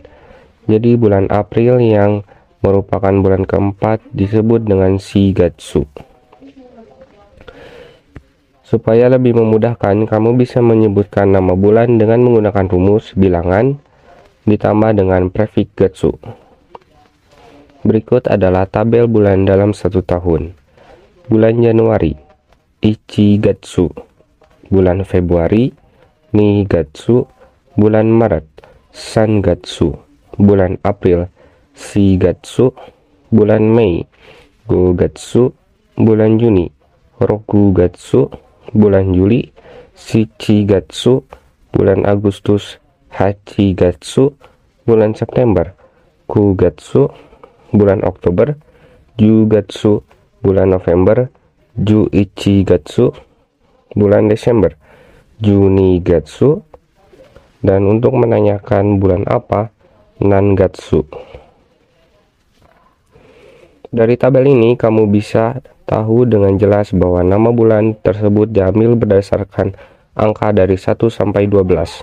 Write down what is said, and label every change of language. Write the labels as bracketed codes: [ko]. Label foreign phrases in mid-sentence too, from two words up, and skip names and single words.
[id] Jadi bulan April yang merupakan bulan keempat disebut dengan Shigatsu. Supaya lebih memudahkan, kamu bisa menyebutkan nama bulan dengan menggunakan rumus bilangan ditambah dengan prefiks Gatsu. Berikut adalah tabel bulan dalam satu tahun. Bulan Januari, Ichigatsu. Bulan Februari, Nigatsu. Bulan Maret, Sangatsu. Bulan April, Shigatsu. Bulan Mei, Gogatsu. Bulan Juni, Rokugatsu. bulan Juli Shichigatsu, bulan Agustus Hachigatsu, bulan September Kugatsu, bulan Oktober Jugatsu, bulan November Juichigatsu, bulan Desember Junigatsu, dan untuk menanyakan bulan apa, Nangatsu. Dari tabel ini kamu bisa tahu dengan jelas bahwa nama bulan tersebut diambil berdasarkan angka dari 1 sampai 12.